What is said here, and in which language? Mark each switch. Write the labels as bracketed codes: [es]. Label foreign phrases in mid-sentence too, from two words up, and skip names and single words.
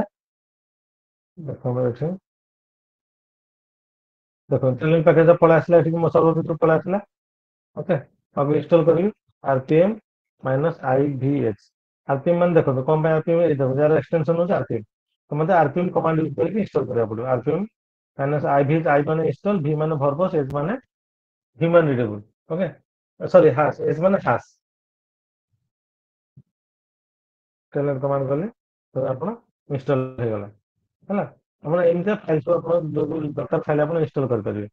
[or] ଦେଖ ଏଠି ଦେଖ ଟେଲନେଟ୍ ପ୍ୟାକେଜ ପଳେଇ ଆସିଲା, ଏଠିକି ମୋ ସର୍ଭର ଭିତରୁ ପଳେଇ ଆସିଲା। ଓକେ, ତାକୁ ଇନଷ୍ଟଲ କରିବି rpm -ivx। rpm ମାନେ ଦେଖନ୍ତୁ କଣ ପାଇଁ rpm, ଏଇ ଦେଖ ଯାର ଏକ୍ସଟେନସନ ହଉଛି rpm, ତ ମତେ rpm କମାଣ୍ଡ ୟୁଜ କରିକି ଇନଷ୍ଟଲ କରିବାକୁ ପଡିବ। rpm -ivx, i ମାନେ ଇନଷ୍ଟଲ, v ମାନେ ଭର୍ବସ, h ମାନେ [en] human readable. okay, sorry hash, [or] h ମାନେ ହାସ୍। ଟେଲନେଟ୍ କମାଣ୍ଡ କଲେ ତ ଆପଣ ଇନଷ୍ଟଲ ହେଇଗଲା ହେଲା। ଆପଣ ଏମିତିଆ ଫାଇଲ ସବୁ ଆପଣ ଯୋଉ ଦରକାର ଫାଇଲ ଆପଣ ଇନଷ୍ଟଲ କରିପାରିବେ।